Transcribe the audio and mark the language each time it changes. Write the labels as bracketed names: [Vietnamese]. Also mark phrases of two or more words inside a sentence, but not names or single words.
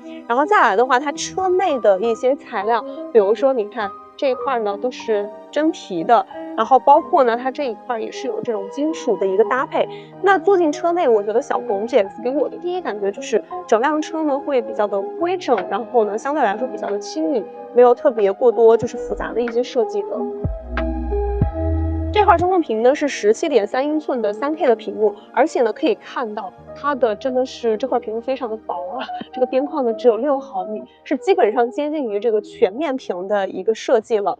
[Chinese] 然後再來的話，它車內的一些材料，比如說你看這一塊呢都是真皮的，然後包括呢它這一塊也是有這種金屬的一個搭配。那坐進車內，我覺得小鵬 GX 給我的第一感覺就是整輛車呢會比較的規整，然後呢相對來說比較的輕盈，沒有特別過多就是複雜的一些設計的。這塊中控屏呢是17.3英寸的3K 的屏幕，而且呢可以看到它的真的是這塊屏幕非常的薄啊，這個邊框呢只有6毫米，是基本上接近於這個全面屏的一個設計了。